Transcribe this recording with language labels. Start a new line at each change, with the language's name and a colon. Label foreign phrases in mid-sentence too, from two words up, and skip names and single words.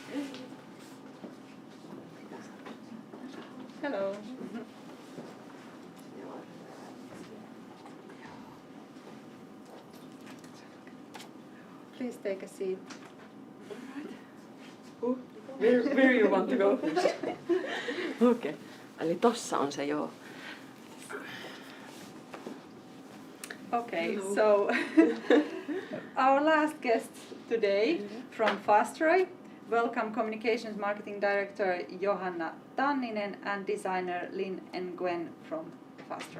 English: Hello. Please take a seat. Where you want to go first?
Finnish: Okay. Eli tossa on se joo.
English: Okay, so our last guest today from Fastroi. Welcome Communications Marketing Director Johanna Tanninen and designer Lin Nguyen from Fastroi.